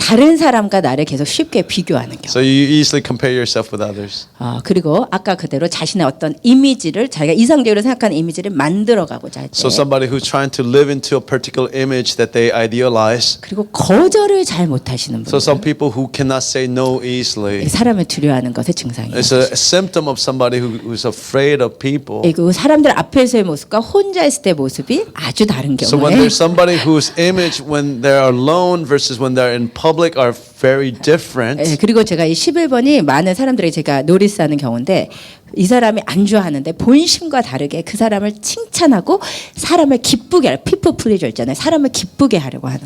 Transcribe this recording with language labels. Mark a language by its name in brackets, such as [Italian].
[Korean] 다른 사람과 나를 계속 쉽게 비교하는 경우. [English] So you easily compare yourself with others. [Korean] 그리고 아까 그대로 자신의 어떤 이미지를 자기가 이상적으로 생각하는 이미지를 만들어가고자 할 때. [English] So somebody who's trying to live into a particular image that they idealize. [Korean] 그리고 거절을 잘 못하시는 [English] So [Korean] 분. [English] some people who cannot say no easily. [Korean] 사람을 두려워하는 것의 증상이에요. [English] It's a symptom of somebody who's afraid of people. [Korean] 그리고 사람들 앞에서의 모습과 혼자 있을 때 모습이 아주 다른 [English] So when [Korean] 경우에 [English] there's somebody whose image when they're alone versus when they're in public are very different. [Korean] 그리고 제가 이 11번이 많은 사람들에게 제가 노리스하는 경우인데 이 사람이 안주하는데 본심과 다르게 그 사람을 칭찬하고 사람을 기쁘게 하려 [English] people pleaser [Korean] 있잖아요. 사람을 기쁘게 하려고 하는 거.